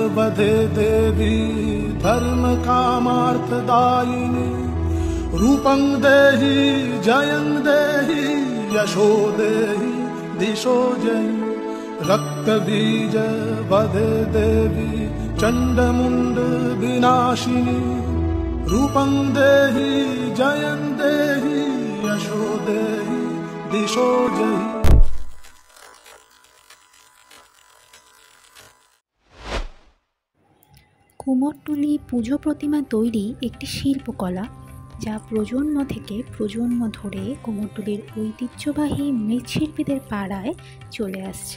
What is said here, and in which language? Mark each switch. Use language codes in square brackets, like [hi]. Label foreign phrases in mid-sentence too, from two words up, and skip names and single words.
[sa] वधे देवी धर्म कामार्थदायिनी रूपं देहि जयं देहि यशो देहि दिशो जयि रक्तबीज वधे देवी चण्डमुण्ड विनाशिनी रूपं देहि जयं देहि यशो देहि दिशो जयि। [bn] কুমোরটুলি পুজো প্রতিমা তৈরি একটি শিল্পকলা, যা প্রজন্ম থেকে প্রজন্ম ধরে কুমোরটুলির ঐতিহ্যবাহী মৃৎশিল্পীদের পাড়ায় চলে আসছে।